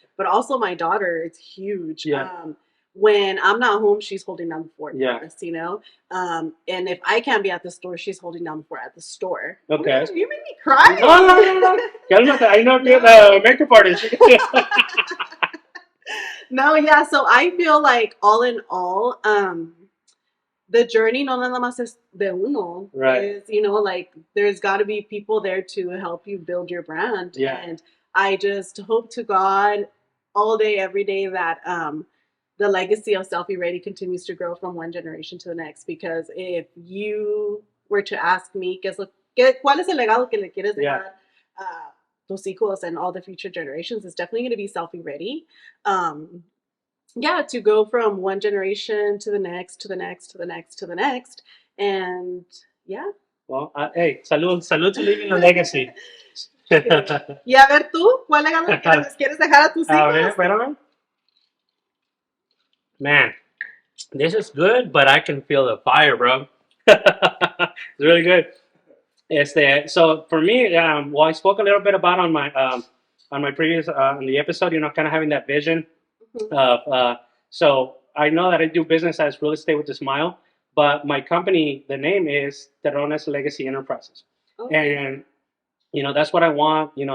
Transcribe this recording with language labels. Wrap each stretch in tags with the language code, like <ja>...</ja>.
<en>But also my daughter, it's huge. Yeah. When I'm not home, she's holding down the fort Yeah. for us, and if I can't be at the store, she's holding down the fort at the store. Okay. You made me cry. No.</en> <es>Cálmate,</es> <en>I know you're the makeup artist. No, yeah. So I feel like all in all, the journey</en> <es>no nada más es de uno.</es> <en>Right. Is, like there's got to be people there to help you build your brand. Yeah. And I just hope to God all day, every day that the legacy of Celfie Ready continues to grow from one generation to the next. Because if you were to ask me,</en> <es>¿cuál es el legado que le quieres dejar a tus hijos</es> <en>and all the future generations? It's definitely going to be Celfie Ready. To go from one generation to the next, to the next, to the next, to the next. And yeah. Well, hey, salud to leaving a legacy.</en> <es>Y a ver tú, ¿cuál legado quieres dejar a tus hijos? A ver, espérame.</es> <en>Man, this is good, but I can feel the fire, bro. It's really good. So for me, I spoke a little bit about on my previous on the episode, kind of having that vision of so I know that I do business as real estate with a smile, but my company, the name is Terrones Legacy Enterprises, and that's what I want.</en>